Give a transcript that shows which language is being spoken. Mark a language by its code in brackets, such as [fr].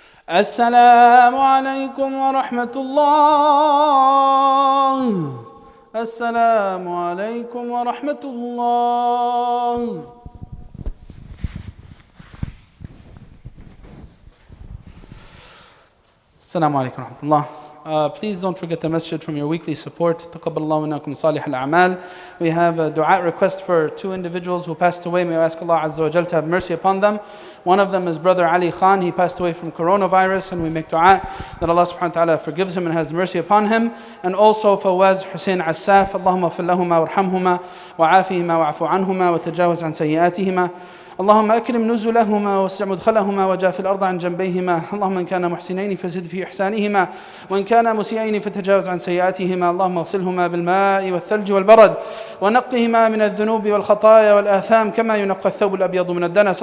[ar] السلام عليكم ورحمة الله. السلام عليكم ورحمة الله. السلام عليكم ورحمة الله. [en] Please don't forget the masjid from your weekly support. [ar] تقبل الله منكم صالح الأعمال. [en] We have a dua request for two individuals who passed away. May I ask Allah Azza wa Jal to have mercy upon them. One of them is brother Ali Khan. He passed away from coronavirus, and we make dua that Allah subhanahu wa ta'ala forgives him and has mercy upon him. And also Fawaz Hussein Assaf. [ar] Allahumma fil lahuma warhamhuma wa'afihima wa'afu anhuma wa tajawaz an sayyiatihima. اللهم أكرم نزلهما واسع مدخلهما وجاف الأرض عن جنبيهما. اللهم إن كان محسنين فزد في إحسانهما وإن كان مسيئين فتجاوز عن سيئاتهما. اللهم اغسلهما بالماء والثلج والبرد ونقهما من الذنوب والخطايا والآثام كما ينقى الثوب الأبيض من الدنس.